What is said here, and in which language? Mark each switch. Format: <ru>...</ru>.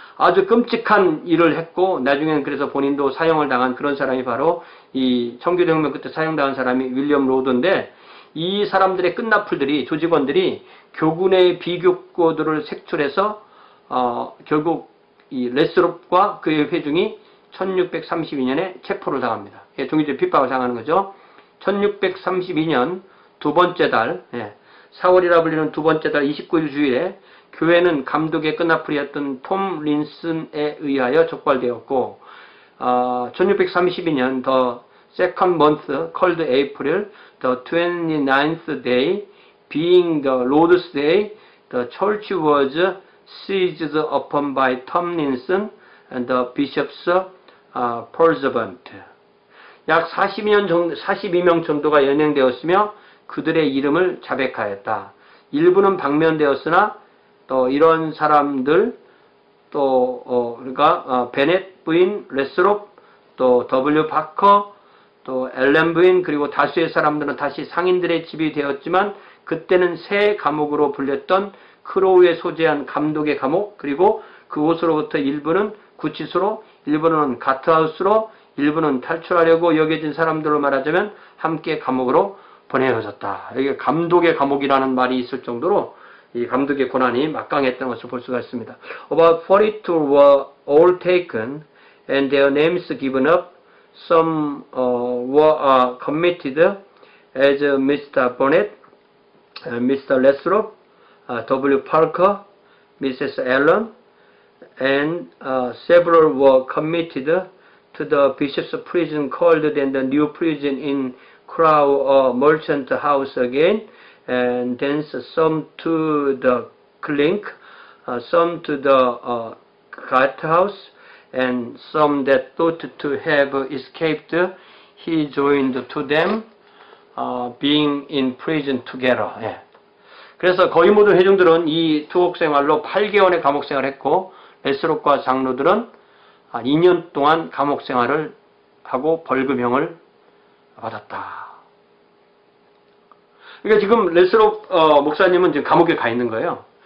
<ko>아주 끔찍한 일을 했고, 나중에는 그래서 본인도 사형을 당한 그런 사람이 바로 이 청교도혁명 그때 사형당한 사람이 윌리엄 로드인데, 이 사람들의 끝나풀들이, 조직원들이 교군의 비교도들을 색출해서 결국 이 레스롭과 그의 회중이 1632년에 체포를 당합니다. 종교적 핍박을 당하는 거죠. 1632년 두 번째 달, 4월이라 불리는 두 번째 달 29일 주일에 교회는 감독의 끝나풀이었던 톰 린슨에 의하여 촉발되었고,</ko> <en>1632년 the second month called April, the 29th day, being the Lord's Day, the church was seized upon by Tom Linson and the bishop's pursuant.</en> <ko>약 42명 정도가 연행되었으며 그들의 이름을 자백하였다. 일부는 방면되었으나 또 이런 사람들, 또 그러니까 베넷 부인 레스롭, 또 W 파커, 또 엘렌 부인, 그리고 다수의 사람들은 다시 상인들의 집이 되었지만 그때는 새 감옥으로 불렸던 크로우에 소재한 감독의 감옥, 그리고 그곳으로부터 일부는 구치소로, 일부는 가트하우스로, 일부는 탈출하려고 여겨진 사람들로 말하자면 함께 감옥으로 보내어졌다. 여기 감독의 감옥이라는 말이 있을 정도로 이 감독의 고난이 막강했던 것을 볼 수가 있습니다.</ko> <en>About 42 were all taken and their names given up. Some were committed as Mr. Bonnet, Mr. Lesrop, W. Parker, Mrs. Allen, and several were committed to the bishop's prison called then the new prison in Crow Merchant House again, and then some to the Clink, some to the Guard House, and some that thought to have escaped, he joined to them, being in prison together.</en> <ko>예. 그래서 거의 모든 회중들은 이 투옥 생활로 8개월의 감옥 생활을 했고, 레스롭과 장로들은 2년 동안 감옥 생활을 하고 벌금형을 받았다. 그러니까 지금 레스롭 목사님은 지금 감옥에 가 있는 거예요.</ko>